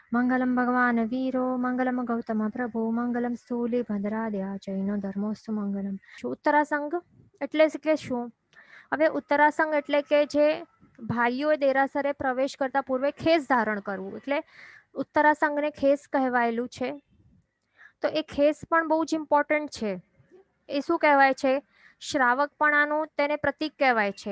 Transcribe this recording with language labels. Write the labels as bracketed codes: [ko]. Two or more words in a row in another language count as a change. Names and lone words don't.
[sa] मंगलम भगवान वीरो मंगलम गौतम प्रभु मंगलम स्थूली भद्राद्या जैनो धर्मोस्तु मंगलम। [gu] ઉત્તરાસંગ એટલે કે શું? હવે ઉત્તરાસંગ એટલે કે જે ભાઈઓએ દેરાસરે પ્રવેશ કરતા પૂર્વે ખેસ ધારણ કરવું, એટલે ઉત્તરાસંગને ખેસ કહેવાયેલું છે. તો એ ખેસ પણ બહુ જ ઇમ્પોર્ટન્ટ છે. એ શું કહેવાય છે? શ્રાવકપણાનું તેને પ્રતીક કહેવાય છે.